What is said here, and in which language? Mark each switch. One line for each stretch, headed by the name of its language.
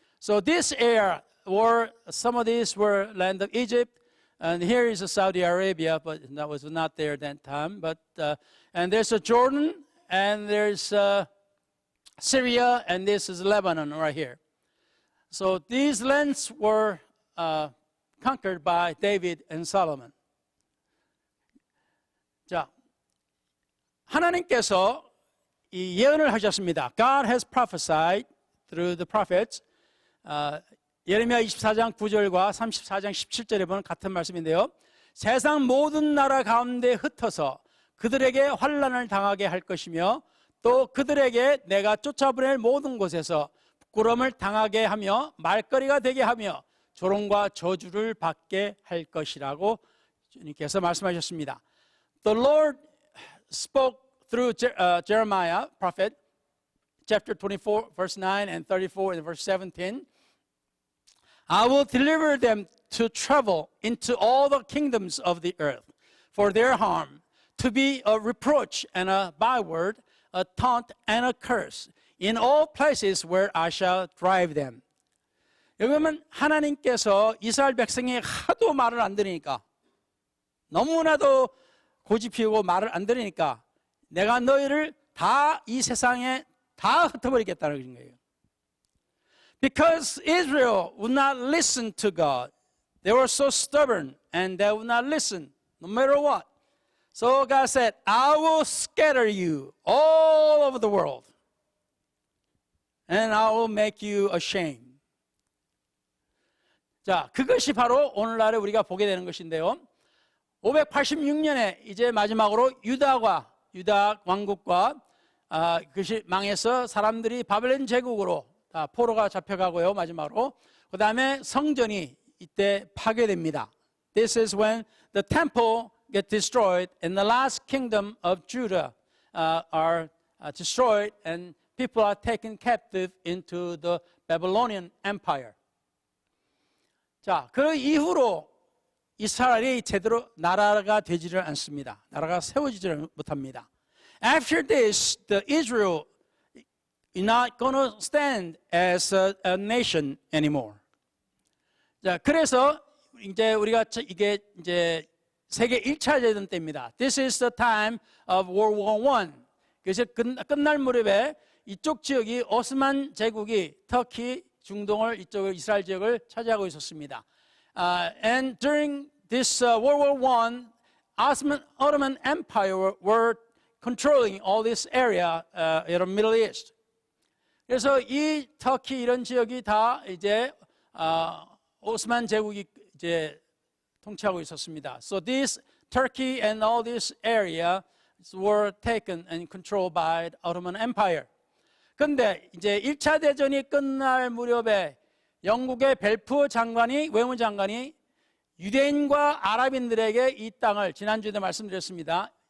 English: So this area were some of these were land of Egypt, and here is Saudi Arabia, but that was not there that time. But and there's a Jordan, and there's Syria, and this is Lebanon right here. So these lands were conquered by David and Solomon.
Korean: 자, 하나님께서 이 예언을 하셨습니다.
English: God has prophesied through the prophets.
Korean: 예레미야 24장 9절과 34장 17절에 보면 같은 말씀인데요. 세상 모든 나라 가운데 흩어서 그들에게 환난을 당하게 할 것이며 또 그들에게 내가 쫓아보낼 모든 곳에서 부끄러움을 당하게 하며 말거리가 되게 하며 조롱과 저주를 받게 할 것이라고 주님께서 말씀하셨습니다.
English: The Lord spoke through Jeremiah, prophet, chapter 24, verse 9 and 34 and verse 17. I will deliver them to travel into all the kingdoms of the earth for their harm, to be a reproach and a byword, a taunt and a curse in all places where I shall drive them.
Korean: 여기 보면 하나님께서 이스라엘 백성이 하도 말을 안 들으니까 너무나도 고집 피우고 말을 안 들으니까 내가 너희를 다 이 세상에 다 흩어버리겠다는 거예요.
English: Because Israel would not listen to God. They were so stubborn and they would not listen no matter what. So God said, I will scatter you all over the world and I will make you ashamed.
Korean: 자, 그것이 바로 오늘날에 우리가 보게 되는 것인데요. 586년에 이제 마지막으로 유다 왕국과 그것이 망해서 사람들이 바벨론 제국으로 다 포로가 잡혀가고요. 마지막으로 그 다음에 성전이 이때 파괴됩니다.
English: This is when the temple gets destroyed and the last kingdom of Judah are destroyed and people are taken captive into the Babylonian Empire.
Korean: 자, 그 이후로 이스라엘이 제대로 나라가 되지를 않습니다. 나라가 세워지지를 못합니다.
English: After this, the Israel is not going to stand as a nation anymore.
Korean: 자, 그래서 이제 우리가 이게 이제 세계 1차 대전 때입니다.
English: This is the time of World War I.
Korean: 그래서 끝날 무렵에 이쪽 지역이 오스만 제국이 터키, 중동을 이쪽을 이스라엘 지역을 차지하고 있었습니다.
English: And during this World War I, Ottoman Empire were controlling all this area in the Middle East.
Korean: 그래서 이 터키 이런 지역이 다 이제 오스만 제국이 이제 통치하고 있었습니다.
English: So this Turkey and all this area were taken and controlled by the Ottoman Empire.
Korean: 근데 이제 1차 대전이 끝날 무렵에 영국의 벨푸어 장관이 외무장관이 유대인과 아랍인들에게 이 땅을 지난주에도 말씀드렸습니다.